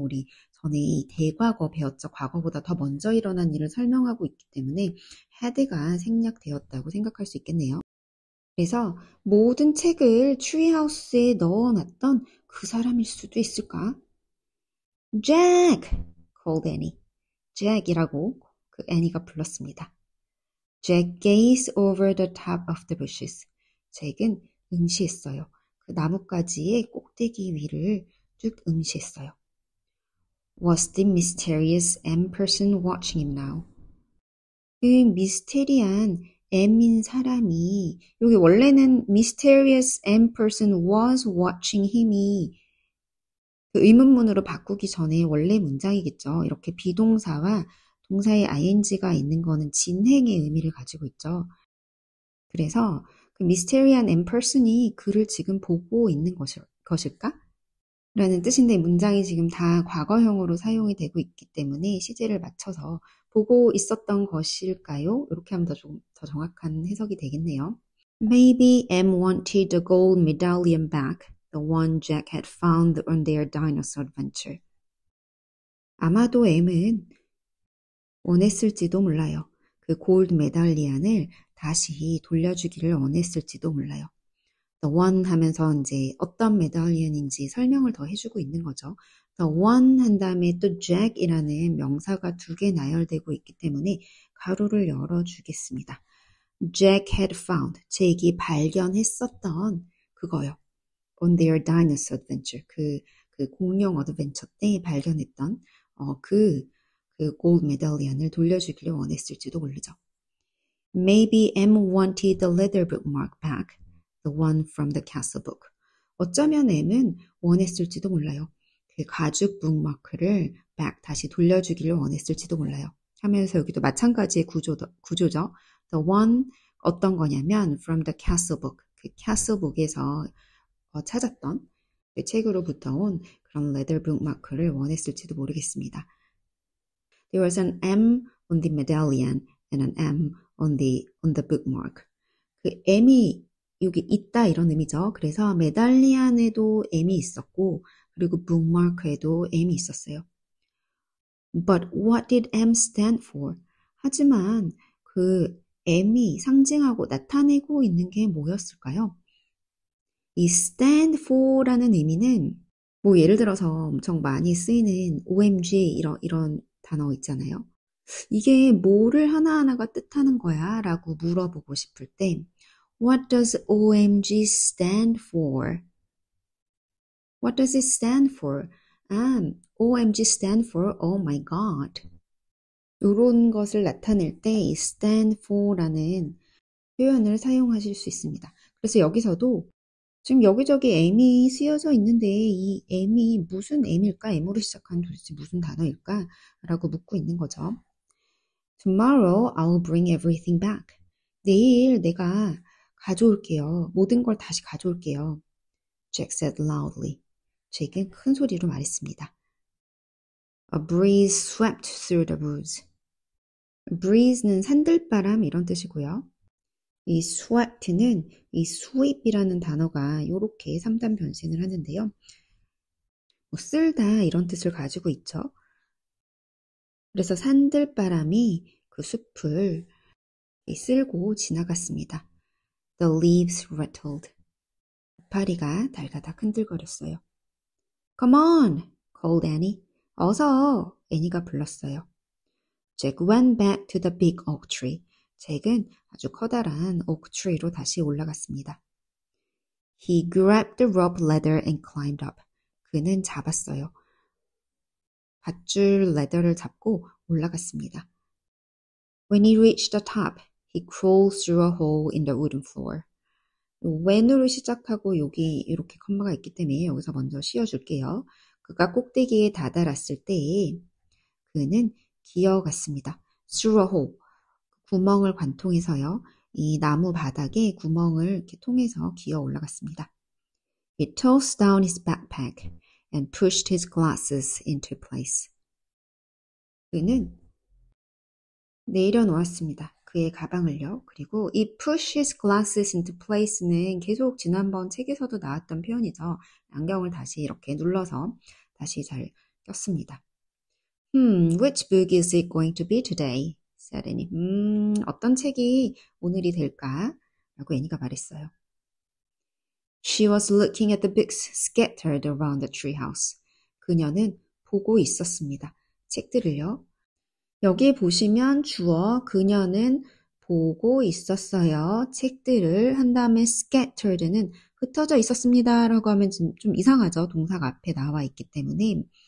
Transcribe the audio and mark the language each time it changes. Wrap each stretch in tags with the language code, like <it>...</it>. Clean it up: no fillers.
<ko>우리 전에 이 대과거 배웠죠. 과거보다 더 먼저 일어난 일을 설명하고 있기 때문에 had가 생략되었다고 생각할 수 있겠네요. 그래서 모든 책을 treehouse에 넣어놨던 그 사람일 수도 있을까?</ko> <en>Jack! called Annie.</en> <ko>Jack이라고 그 애니가 불렀습니다.</ko> <en>Jack gazed over the top of the bushes.</en> <ko>잭은 응시했어요. 그 나뭇가지의 꼭대기 위를 쭉 응시했어요.</ko> <en>Was the mysterious M person watching him now?</en> <ko>그 미스테리한 M인 사람이 여기 원래는</ko> <en>mysterious M person was watching him</en> <ko>이 그 의문문으로 바꾸기 전에 원래 문장이겠죠. 이렇게 비동사와 동사의 ing가 있는 거는 진행의 의미를 가지고 있죠. 그래서 그 미스테리한 M person이 그를 지금 보고 있는 것일까? 라는 뜻인데 문장이 지금 다 과거형으로 사용이 되고 있기 때문에 시제를 맞춰서 보고 있었던 것일까요? 이렇게 하면 더 정확한 해석이 되겠네요.</ko> <en>Maybe M wanted the gold medallion back, the one Jack had found on their dinosaur adventure.</en> <ko>아마도 M은 원했을지도 몰라요. 그 골드 메달리안을 다시 돌려주기를 원했을지도 몰라요.</ko> <en>The one</en> <ko>하면서 이제 어떤 메달리언인지 설명을 더 해주고 있는 거죠.</ko> <en>The one</en> <ko>한 다음에 또 Jack이라는 명사가 두 개 나열되고 있기 때문에 가로를 열어주겠습니다.</ko> <en>Jack had found,</en> <ko>잭이 발견했었던 그거요.</ko> <en>On their dinosaur adventure,</en> <ko>그 공룡 어드벤처 때 발견했던 그 골드 메달리언을 돌려주기를 원했을지도 모르죠.</ko> <en>Maybe M wanted the leather bookmark back, the one from the castle book.</en> <ko>어쩌면 M은 원했을지도 몰라요. 그 가죽 북마크를 back 다시 돌려주기를 원했을지도 몰라요. 하면서 여기도 마찬가지의 구조죠.</ko> <en>The one</en> <ko>어떤 거냐면</ko> <en>from the castle book,</en> <ko>그 castle book에서 찾았던 그 책으로부터 온 그런 leather bookmark를 원했을지도 모르겠습니다.</ko> <en>There was an M on the medallion and an M on the bookmark.</en> <ko>그 M이 여기 있다 이런 의미죠. 그래서 메달리안에도 M이 있었고 그리고 bookmark에도 M이 있었어요.</ko> <en>But what did M stand for?</en> <ko>하지만 그 M이 상징하고 나타내고 있는 게 뭐였을까요? 이 stand for라는 의미는 뭐 예를 들어서 엄청 많이 쓰이는 OMG 이런 단어 있잖아요. 이게 뭐를 하나하나가 뜻하는 거야? 라고 물어보고 싶을 때</ko> <en>What does OMG stand for? What does it stand for? OMG stand for Oh my God.</en> <ko>이런 것을 나타낼 때 이 stand for라는 표현을 사용하실 수 있습니다. 그래서 여기서도 지금 여기저기 M이 쓰여져 있는데 이 M이 무슨 M일까? M으로 시작한 도대체 무슨 단어일까? 라고 묻고 있는 거죠.</ko> <en>Tomorrow I'll bring everything back.</en> <ko>내일 내가 가져올게요. 모든 걸 다시 가져올게요.</ko> <en>Jack said loudly.</en> <ko>잭은 큰 소리로 말했습니다.</ko> <en>A breeze swept through the woods.</en> <ko>breeze는 산들바람 이런 뜻이고요. 이 sweat는 이 sweep이라는 단어가 이렇게 3단 변신을 하는데요. 뭐 쓸다 이런 뜻을 가지고 있죠. 그래서 산들바람이 그 숲을 쓸고 지나갔습니다.</ko> <en>The leaves rattled.</en> <ko>이파리가 달가닥 흔들거렸어요.</ko> <en>Come on, called Annie.</en> <ko>어서, 애니가 불렀어요.</ko> <en>Jack went back to the big oak tree.</en> <ko>잭은 아주 커다란 oak tree로 다시 올라갔습니다.</ko> <en>He grabbed the rope ladder and climbed up.</en> <ko>그는 잡았어요. 밧줄 레더를 잡고 올라갔습니다.</ko> <en>When he reached the top, he crawled through a hole in the wooden floor.</en> <ko>when으로 시작하고 여기 이렇게 컴마가 있기 때문에 여기서 먼저 씌워줄게요. 그가 꼭대기에 다다랐을 때 그는 기어갔습니다.</ko> <en>through a hole.</en> <ko>구멍을 관통해서요. 이 나무 바닥에 구멍을 이렇게 통해서 기어 올라갔습니다.</ko> <en>He tossed down his backpack and pushed his glasses into place.</en> <ko>그는 내려놓았습니다. 그의 가방을요. 그리고 이</ko> <en>push his glasses into place</en> <ko>는 계속 지난번 책에서도 나왔던 표현이죠. 안경을 다시 이렇게 눌러서 다시 잘 꼈습니다.</ko> <en>Which book is it going to be today? said Annie.</en> <ko>어떤 책이 오늘이 될까? 라고 애니가 말했어요.</ko> <en>She was looking at the books scattered around the treehouse.</en> <ko>그녀는 보고 있었습니다. 책들을요. 여기 보시면 주어 그녀는 보고 있었어요. 책들을 한 다음에 scattered는 흩어져 있었습니다. 라고 하면 좀 이상하죠. 동사가 앞에 나와 있기 때문에.</ko>